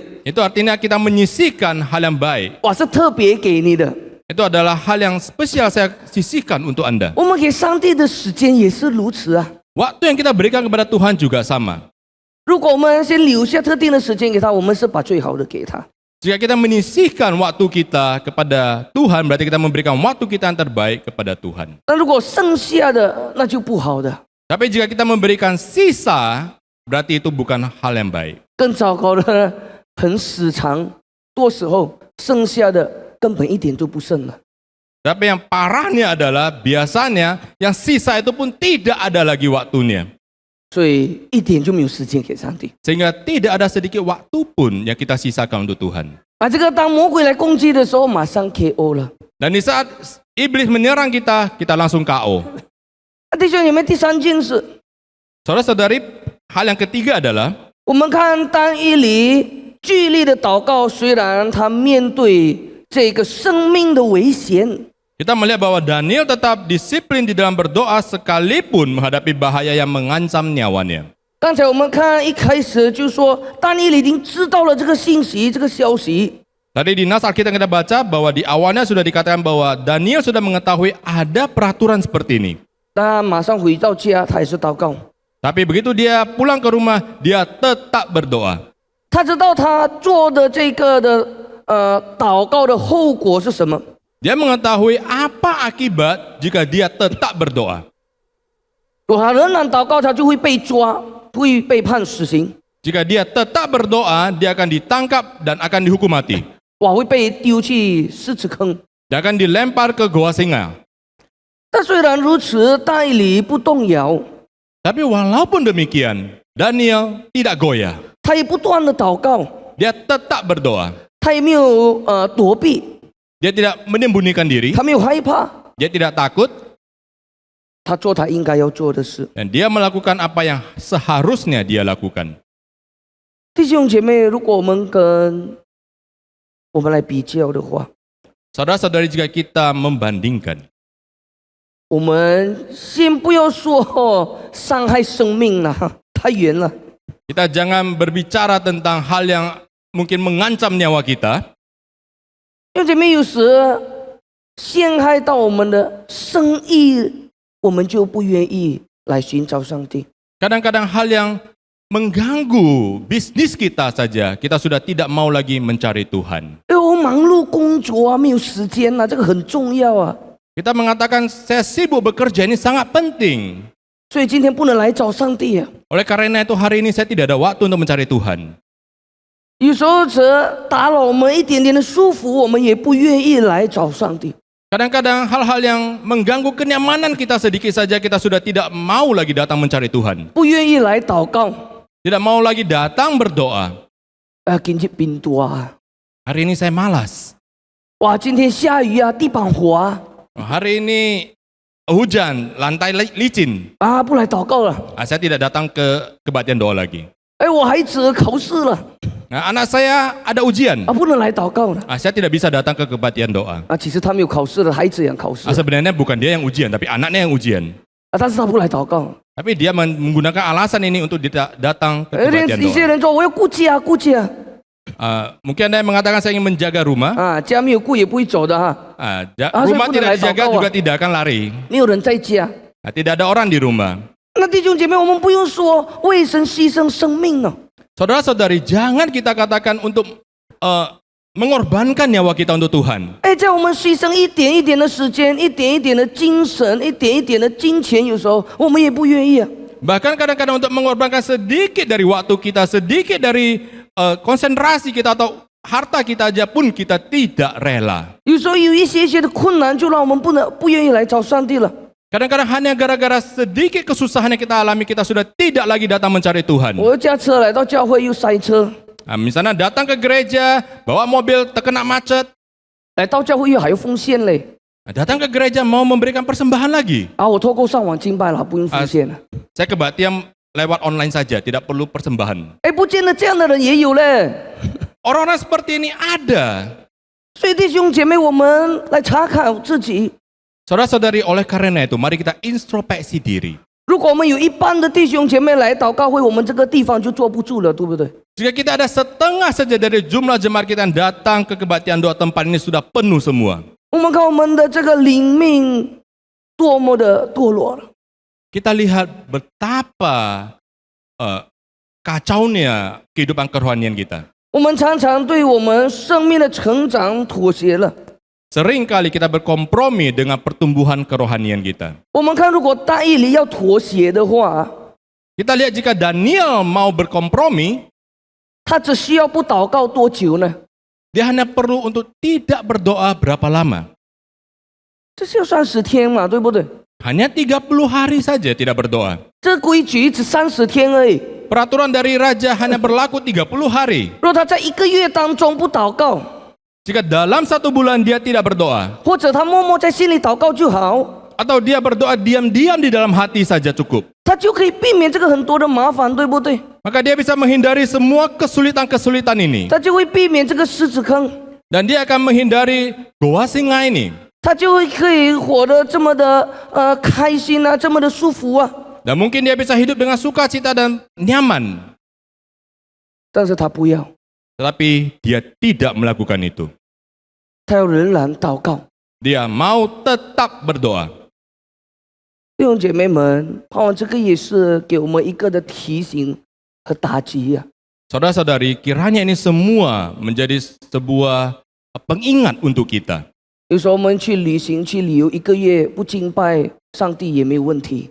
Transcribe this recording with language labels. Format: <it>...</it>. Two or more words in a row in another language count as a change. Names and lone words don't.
<id>Itu artinya kita menyisihkan hal yang baik.</id> <zh>哇，是特别给你的。</zh> <id>Itu adalah hal yang spesial saya sisihkan untuk Anda.</id> <zh>我们给上帝的时间也是如此啊。</zh> <id>Waktu yang kita berikan kepada Tuhan juga sama.</id> <zh>如果我们先留下特定的时间给他，我们是把最好的给他。</zh> <id>Jika kita menyisihkan waktu kita kepada Tuhan, berarti kita memberikan waktu kita yang terbaik kepada Tuhan.</id> <zh>那如果剩下的，那就不好的。</zh> <id>Tapi jika kita memberikan sisa, berarti itu bukan hal yang baik.</id> <zh>更糟糕的呢，很时常，多时候剩下的根本一点都不剩了。</zh> <id>Tapi yang parahnya adalah biasanya yang sisa itu pun tidak ada lagi waktunya.</id> <zh>所以一点就没有时间给上帝。</zh> <id>Sehingga tidak ada sedikit waktu pun yang kita sisakan untuk Tuhan.</id> <zh>这个当魔鬼来攻击的时候，马上 KO 了。</zh> <id>Dan di saat iblis menyerang kita, kita langsung KO.</id> <zh>弟兄姐妹，第三件事，</zh> <id>Saudara-saudari, hal yang ketiga adalah</id> <zh>我们看但以理剧烈的祷告，虽然他面对这个生命的危险，</zh> <id>kita melihat bahwa Daniel tetap disiplin di dalam berdoa sekalipun menghadapi bahaya yang mengancam nyawanya.</id> <zh>刚才我们看一开始就说，但以理已经知道了这个信息、这个消息，</zh> <id>Tadi di nas Alkitab kita baca bahwa di awalnya sudah dikatakan bahwa Daniel sudah mengetahui ada peraturan seperti ini.</id> <zh>他马上回到家，他也是祷告。</zh> <id>Tapi begitu dia pulang ke rumah, dia tetap berdoa.</id> <zh>他知道他做的这个的祷告的后果是什么。</zh> <id>Dia mengetahui apa akibat jika dia tetap berdoa.</id> <zh>如果他仍然祷告，他就会被抓，会被判死刑，</zh> <id>Jika dia tetap berdoa, dia akan ditangkap dan akan dihukum mati.</id> <zh>会被丢去狮子坑。</zh> <id>Dia akan dilempar ke goa singa.</id> <zh>但虽然如此，但以理不动摇，</zh> <id>Tapi walaupun demikian, Daniel tidak goyah.</id> <zh>他也不断的祷告，</zh> <id>Dia tetap berdoa.</id> <zh>他也没有躲避，</zh> <id>Dia tidak menyembunyikan diri.</id> <zh>他没有害怕，</zh> <id>Dia tidak takut.</id> <zh>他做他应该要做的事。</zh> <id>Dan dia melakukan apa yang seharusnya dia lakukan.</id> <zh>弟兄姐妹，如果我们来比较的话，</zh> <id>Saudara-saudari, jika kita membandingkan,</id> <zh>我们先不要说伤害生命了，太远了。</zh> <id>kita jangan berbicara tentang hal yang mungkin mengancam nyawa kita.</id> <zh>弟兄姐妹，有时陷害到我们的生意，我们就不愿意来寻找上帝。</zh> <id>Kadang-kadang hal yang mengganggu bisnis kita saja, kita sudah tidak mau lagi mencari Tuhan.</id> <zh>我忙碌工作啊，没有时间啊，这个很重要啊。</zh> <id>Kita mengatakan saya sibuk bekerja, ini sangat penting.</id> <zh>所以今天不能来找上帝啊。</zh> <id>Oleh karena itu hari ini saya tidak ada waktu untuk mencari Tuhan.</id> <zh>有时候只打扰我们一点点的舒服，我们也不愿意来找上帝。</zh> <id>Kadang-kadang hal-hal yang mengganggu kenyamanan kita sedikit saja kita sudah tidak mau lagi datang mencari Tuhan.</id> <zh>不愿意来祷告。</zh> <id>Tidak mau lagi datang berdoa.</id> <zh>今天冰多啊！</zh> <id>Hari ini saya malas.</id> <zh>哇，今天下雨啊，地板滑</zh> <id>Hari ini hujan, lantai licin.</id> <zh>啊，不来祷告了。</zh> <id>Saya tidak datang ke kebaktian doa lagi.</id> <zh>我孩子考试了</zh> <id>Nah, anak saya ada ujian.</id> <zh>不能来祷告了</zh> <id>Saya tidak bisa datang ke kebaktian doa.</id> <zh>其实他没有考试了，孩子也考试</zh> <id>Sebenarnya bukan dia yang ujian, tapi anaknya yang ujian.</id> <zh>但是他不来祷告。</zh> <id>Tapi dia menggunakan alasan ini untuk tidak datang ke kebaktian</id> <zh>一些</zh> <id>doa.</id> <zh>人说我要顾家啊，顾家</zh> <id>Mungkin ada yang mengatakan saya ingin menjaga rumah.</id> <zh>家没有顾也不会走的哈，</zh> <id>Rumah tidak dijaga</id> <zh>祷告啊。</zh> <id>juga tidak akan lari.</id> <zh>没有人在家。</zh> <id>Tidak ada orang di rumah.</id> <zh>那弟兄姐妹，我们不用说为神牺牲生命呢。</zh> <id>Saudara-saudari, jangan kita katakan untuk mengorbankan nyawa kita untuk Tuhan.</id> <zh>在我们牺牲一点一点的时间，一点一点的精神，一点一点的金钱，有时候我们也不愿意啊。</zh> <id>Bahkan kadang-kadang untuk mengorbankan sedikit dari waktu kita, sedikit dari konsentrasi kita atau harta kita aja pun kita tidak rela.</id> <zh>有时候有一些的困难，就让我们不愿意来找上帝了。</zh> <id>Kadang-kadang hanya gara-gara sedikit kesusahan yang kita alami, kita sudah tidak lagi datang mencari Tuhan.</id> <zh>我驾车来到教会又塞车，</zh> <id>Misalnya datang ke gereja, bawa mobil terkena macet.</id> <zh>来到教会又还要奉献嘞。</zh> <id>Datang ke gereja mau memberikan persembahan lagi.</id> <zh>我透过上网敬拜了，不用奉献了。</zh> <id>Saya kebaktian lewat online saja, tidak perlu persembahan.</id> <zh>不见得这样的人也有嘞。</zh> <id>Orang-orang seperti ini ada.</id> <zh>所以弟兄姐妹，我们来查考自己。</zh> <id>Saudara-saudari, oleh karena itu, mari kita introspeksi diri.</id> <zh>如果我们有一半的弟兄姐妹来祷告会，我们这个地方就坐不住了，对不对？</zh> <id>Jika kita ada setengah saja dari jumlah jemaat kita yang datang ke kebaktian doa, tempat ini sudah penuh semua.</id> <zh>我们看我们的这个灵命多么的堕落了。</zh> <id>Kita lihat betapa kacaunya kehidupan kerohanian kita.</id> <zh>我们常常对我们生命的成长妥协了。</zh> <id>Seringkali kita berkompromi dengan pertumbuhan kerohanian kita.</id> <zh>我们看，如果大义理要妥协的话，</zh> <id>Kita lihat jika Daniel mau berkompromi,</id> <zh>他只需要不祷告多久呢？</zh> <id>dia hanya perlu untuk tidak berdoa berapa lama.</id> <zh>这是要30天嘛，对不对？</zh> <id>Hanya 30 hari saja tidak berdoa.</id> <zh>这规矩只30天而已。</zh> <id>Peraturan dari raja hanya berlaku 30 hari.</id> <zh>若他在1个月当中不祷告，</zh> <id>Jika dalam 1 bulan dia tidak berdoa,</id> <zh>或者他默默在心里祷告就好，</zh> <id>atau dia berdoa diam-diam di dalam hati saja cukup,</id> <zh>他就可以避免这个很多的麻烦，对不对？</zh> <id>maka dia bisa menghindari semua kesulitan-kesulitan ini.</id> <zh>他就会避免这个狮子坑，</zh> <id>Dan dia akan menghindari goa singa ini.</id> <zh>他就会可以活得这么的开心啊，这么的舒服啊。</zh> <id>Dan mungkin dia bisa hidup dengan sukacita dan nyaman.</id> <zh>但是他不要，</zh> <id>Tetapi dia tidak melakukan itu.</id> <zh>他要仍然祷告。</zh> <id>Dia mau tetap berdoa.</id> <zh>弟兄姐妹们，盼望这个也是给我们一个的提醒和打击呀、</zh> <id>Saudara-saudari, kiranya ini semua menjadi sebuah pengingat untuk kita.</id> <zh>有时候我们去旅行、去旅游1个月不敬拜上帝也没有问题。</zh>